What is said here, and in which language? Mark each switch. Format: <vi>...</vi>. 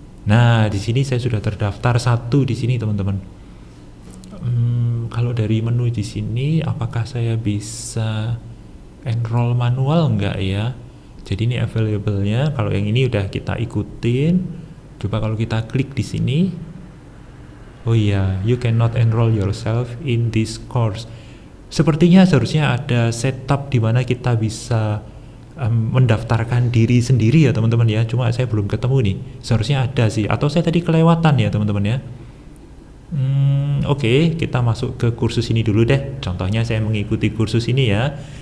<id>Nah, di sini saya sudah terdaftar satu di sini, teman-teman. Kalau dari menu di sini, apakah saya bisa enroll manual enggak ya? Jadi ini available-nya. Kalau yang ini udah kita ikutin. Coba kalau kita klik di sini. Oh iya,</id> <en>you cannot enroll yourself in this course.</en> <id>Sepertinya seharusnya ada setup di mana kita bisa mendaftarkan diri sendiri ya teman-teman ya. Cuma saya belum ketemu nih. Seharusnya ada sih. Atau saya tadi kelewatan ya teman-teman ya. Oke, kita masuk ke kursus ini dulu deh. Contohnya saya mengikuti kursus ini ya.</id>